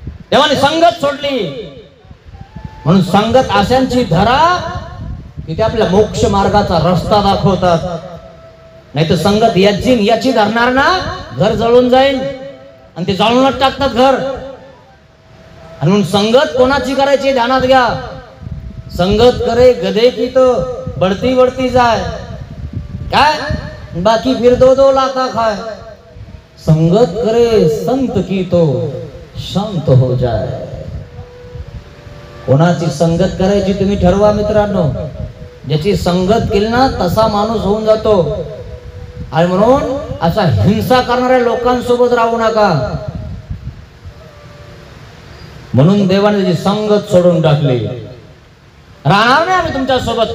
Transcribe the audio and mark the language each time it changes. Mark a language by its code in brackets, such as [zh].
[mr] देवाने संगत सोडली, म्हणून संगत अशांची धरा की ते आपल्या मोक्ष मार्गाचा रस्ता दाखवतात. नाही तर संगत याची धरणार ना, घर जळून जाईल आणि ते जाळूनच टाकतात घर. आणि म्हणून संगत कोणाची करायची ध्यानात घ्या. [hi] संगत करे गधे की तो बढ़ती बढ़ती जाए, काय बाकी फिर दो लाता खाए. संगत करे संत की तो शांत हो जाए. [mr] कोणाची संगत करायची तुम्ही ठरवा मित्रांनो. ज्याची संगत केली ना तसा माणूस होऊन जातो. आणि म्हणून अशा हिंसा करणाऱ्या लोकांसोबत राहू नका. म्हणून देवाने त्याची संगत सोडून टाकली. राहणार नाही आम्ही तुमच्या सोबत.